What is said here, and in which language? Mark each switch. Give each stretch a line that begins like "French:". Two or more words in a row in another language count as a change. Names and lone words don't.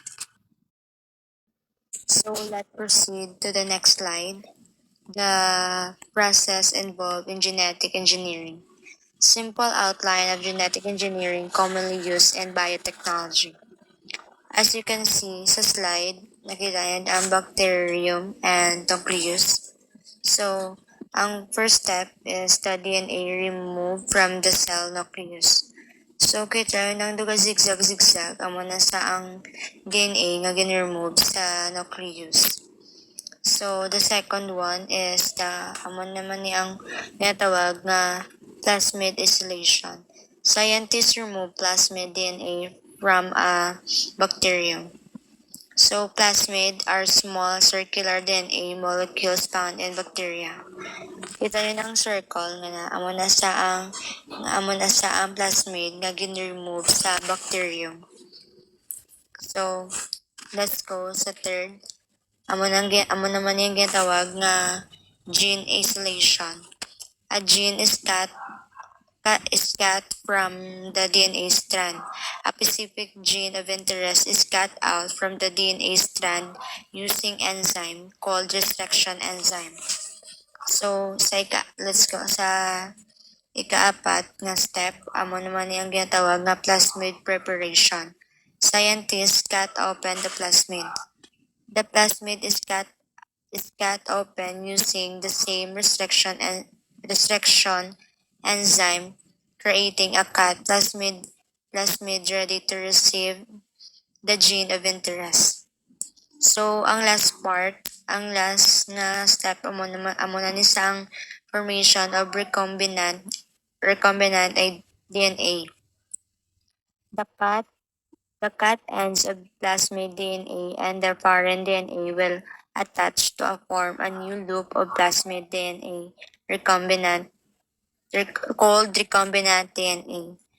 English: So let's proceed to the next slide. The process involved in genetic engineering. Simple outline of genetic engineering commonly used in biotechnology. As you can see sa slide,
Hiligaynon: nakita niyo ang
English: bacterium and nucleus. So, ang first step is the DNA removed from the cell nucleus. So,
Hiligaynon: kita nang duga zigzag-zigzag, amo na sa ang DNA nga gin-remove sa nucleus.
English: So, the second one is the,
Hiligaynon: amo naman ni ang natawag nga
English: plasmid isolation. Scientists remove plasmid DNA from a bacterium. So, plasmid are small circular DNA molecules found in bacteria.
Hiligaynon: Kita rin ang circle nga na amo na sa ang plasmid nga gin-remove sa bacterium.
English: So, let's go sa third.
Hiligaynon: Amo naman yung ginatawag nga
English: gene isolation. A gene is cut from the DNA strand. A specific gene of interest is cut out from the DNA strand using enzyme called restriction enzyme. So, let's go
Hiligaynon: sa ikaapat nga
English: step.
Hiligaynon: Amo naman yung ginatawag nga
English: plasmid preparation. Scientists cut open the plasmid. The plasmid is cut open using the same restriction enzyme, creating a cut plasmid ready to receive the gene of interest. So,
Hiligaynon: ang last na step amo na ni sang
English: formation of recombinant DNA. The cut ends of plasmid DNA and the parent DNA will attach to form a new loop of plasmid DNA called recombinant DNA.